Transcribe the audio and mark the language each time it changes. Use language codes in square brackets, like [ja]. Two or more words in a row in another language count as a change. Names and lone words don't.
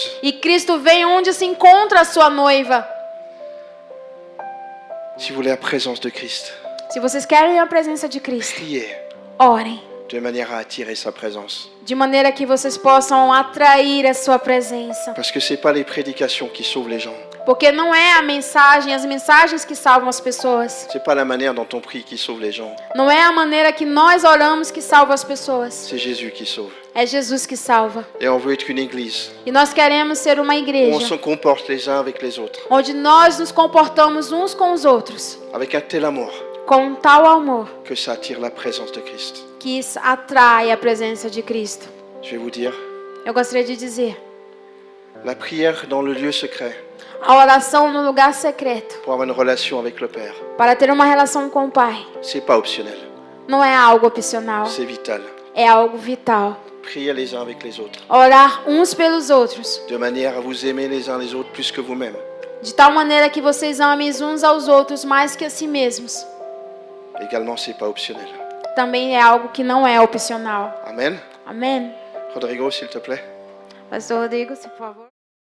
[pt] E Cristo vem onde se encontra a sua noiva. [fr] Si vous voulez la présence de Christ, [pt] Se vocês querem a presença de Cristo, [fr] priez [pt] orem. [fr] de manière à attirer sa présence. [pt] De maneira que vocês possam atrair a sua presença. [fr] Parce que c'est pas les prédications qui sauvent les gens. [pt] Porque não é a mensagem, as mensagens que salvam as pessoas. [fr] C'est pas la manière dont on prie qui sauve les gens. [pt] Não é a maneira que nós oramos que salva as pessoas. [fr] C'est Jésus qui sauve. [pt] É Jesus que salva. [fr] Et on veut être une église [pt] E nós queremos ser uma [fr] où on [pt] igreja [fr] se comporte les uns avec les autres. [pt] onde nós nos comportamos uns com os outros [fr] Avec un tel amour [pt] com tal amor [fr] que ça attire la présence de Christ. [pt] que isso atrai a presença de Cristo. [fr] Je vais vous dire, [pt] Eu gostaria de dizer, [fr] la prière dans le lieu secret [pt] a oração no lugar secreto [fr] pour avoir une relation avec le Père, [pt] para ter uma relação com o Pai [fr] c'est pas optionnel, [pt] não é algo opcional, [fr] c'est vital. [pt] é algo vital. [fr] Priez les uns avec les autres, [pt] Orar uns pelos outros, [fr] de manière à vous aimer les uns les autres plus que vous-même. [pt] de tal maneira que vocês amem uns aos outros mais que a si mesmos. [fr] Également, c'est pas optionnel. [pt] Também é algo que não é opcional. [fr] Amen. [pt] Amém? [fr] Rodrigo, s'il te plaît. [pt] Pastor Rodrigo, por favor.